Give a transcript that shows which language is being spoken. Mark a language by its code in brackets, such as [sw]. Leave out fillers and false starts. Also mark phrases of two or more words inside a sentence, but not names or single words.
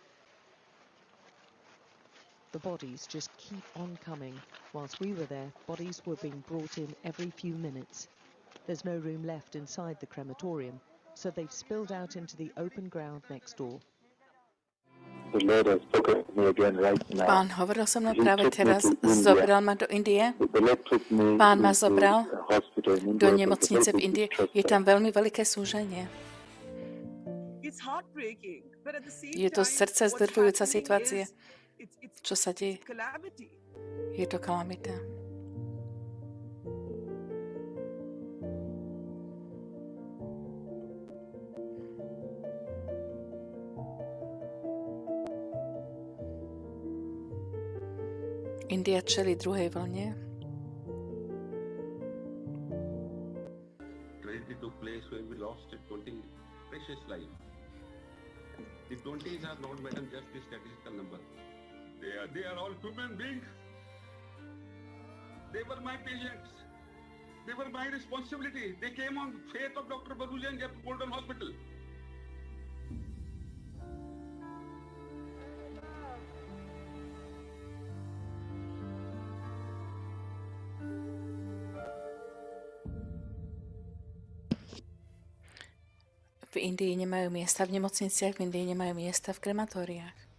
[en] The bodies just keep on coming. Whilst we were there, bodies were being brought in every few minutes. There's no room left inside the crematorium, so they've spilled out into the open ground next door. The Lord has spoken to me again right now. [sk] Pán hovoril so mnou práve teraz, zobral ma do Indie. Pán ma zobral do nemocnice v Indii. Je tam veľmi veľké súženie. Je to srdce zdrvujúca situácia. Čo sa deje? Je to kalamita. India čelí druhej vlne. [en] Tragedy took place when we lost 20 precious lives. The 20s are not, madam, just a statistical number. They are all human beings. They were my patients. They were my responsibility. They came on faith of Dr. Baruja and Golden Hospital. [sk] V Indii nemajú miesta v nemocniciach, v Indii nemajú miesta v krematóriách.